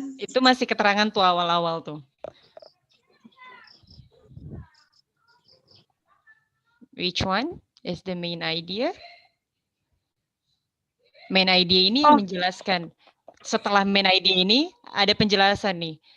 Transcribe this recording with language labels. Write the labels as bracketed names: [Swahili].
[Indonesian] Itu masih keterangan tuh awal-awal tuh. [English] Which one is the main idea? [Indonesian] Main idea ini menjelaskan. Setelah main idea ini ada penjelasan nih.